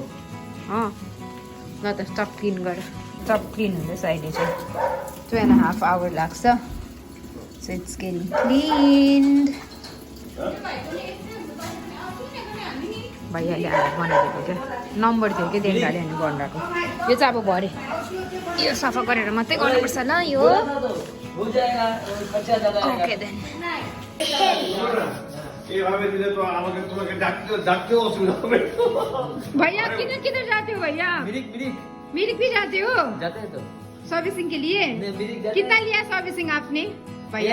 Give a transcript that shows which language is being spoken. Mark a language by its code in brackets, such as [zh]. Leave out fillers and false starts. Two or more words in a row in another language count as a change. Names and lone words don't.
[ne] ल त [en] top clean [ne] गर [en] top clean [ne] हुँदैछ अहिले चाहिँ 2.5 hours लाग्छ [en] So it's getting cleaned [ne] भइहाल्यो अब बनाइदिएको क्या नम्बर थियो कि देखाले हामी बनाएको यो चाहिँ अब भरे यो सफा गरेर मात्रै गर्नुपर्छ ल यो [en] Okay then [hi] भैया किधर जाते हो भैया मिरिक भी जाते [ne] हो [hi] जाते हैं तो सर्विसिंग के लिए कितना लिया सर्विसिंग आपने भैया